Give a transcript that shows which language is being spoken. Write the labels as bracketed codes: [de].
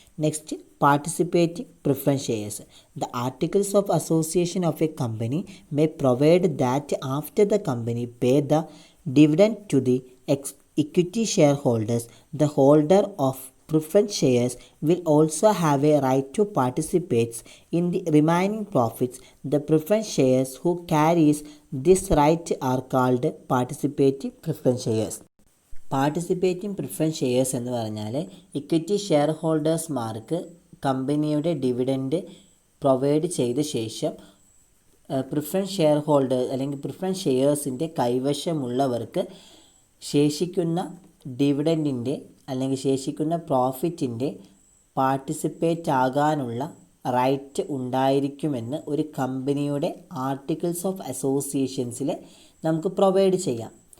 [en] Next, participating preference shares. The articles of association of a company may provide that after the company pay the dividend to the equity share holders the holder of preference shares will also have a right to participate in the remaining profits. The preference shares who carries this right are called participating preference shares. [ml] Participating preference shares എന്ന് പറഞ്ഞാൽ equity share ഹോൾഡേഴ്സ്മാർക്ക് കമ്പനിയുടെ dividend provide ചെയ്ത ശേഷം preference share holder അല്ലെങ്കിൽ preference ഷെയർസിൻ്റെ കൈവശമുള്ളവർക്ക് ശേഷിക്കുന്ന ഡിവിഡൻഡിൻ്റെ അല്ലെങ്കിൽ ശേഷിക്കുന്ന പ്രോഫിറ്റിൻ്റെ participate ആകാനുള്ള റൈറ്റ് ഉണ്ടായിരിക്കുമെന്ന് ഒരു കമ്പനിയുടെ ആർട്ടിക്കിൾസ് ഓഫ് അസോസിയേഷൻസിൽ നമുക്ക് പ്രൊവൈഡ് ചെയ്യാം.